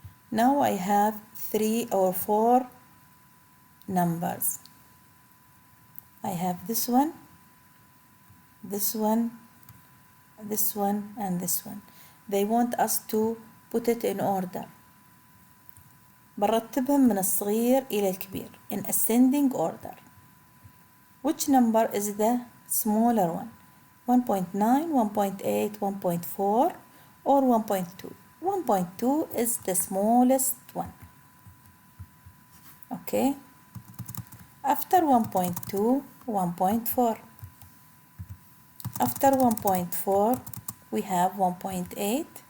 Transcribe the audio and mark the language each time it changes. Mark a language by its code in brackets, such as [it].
[en] Now I have 3 or 4 numbers. I have this one, this one, this one, and this one. They want us to put it in order. [ar] برتبهم من الصغير إلى الكبير [en] in ascending order. Which number is the smaller one? 1.9, 1.8, 1.4 or 1.2? 1.2 is the smallest one. Okay. After 1.2, 1.4. After 1.4, we have 1.8.